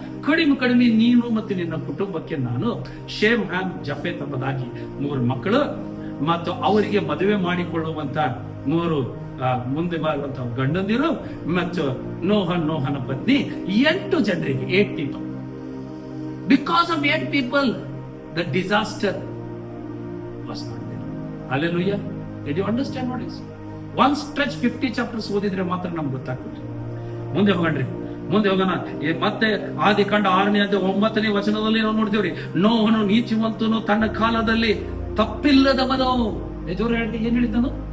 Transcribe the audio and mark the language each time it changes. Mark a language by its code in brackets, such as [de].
[kn] ಕಡಿಮೆ ನೀನು ಮತ್ತು ನಿನ್ನ ಕುಟುಂಬಕ್ಕೆ ನಾನು ಶೇಮ್, ಹ್ಯಾಮ್, ಜಫೇತ್ ಎಂಬುದಾಗಿ 3 ಮಕ್ಕಳು ಮತ್ತು ಅವರಿಗೆ ಮದುವೆ ಮಾಡಿಕೊಳ್ಳುವಂತ 3 ಮುಂದೆ ಬರುವಂತ ಗಂಡಂದಿರು ಮತ್ತು ನೋಹನ ಪತ್ನಿ 8 ಜನರಿಗೆ [en] 8 people. Because of 8 people, the disaster was not there. Hallelujah. Did you understand what is? One stretch 50 chapters [kn] ಓದಿದ್ರೆ ಮಾತ್ರ ನಮ್ಗೆ ಗೊತ್ತಾಗ್ತದೆ. ಮುಂದೆ ಹೋಗೋಣ. ಮತ್ತೆ ಆದಿಕಾಂಡ 6ನೇ ಅಧ್ಯಾಯ 9ನೇ ವಚನದಲ್ಲಿ ನಾವು ನೋಡ್ತೀವ್ರಿ, ನೋಹನು ನೀತಿವಂತನು, ತನ್ನ ಕಾಲದಲ್ಲಿ ತಪ್ಪಿಲ್ಲದವನು. ಜೋರು ಹೇಳಿ, ಏನ್ ಹೇಳಿದ್ದನು?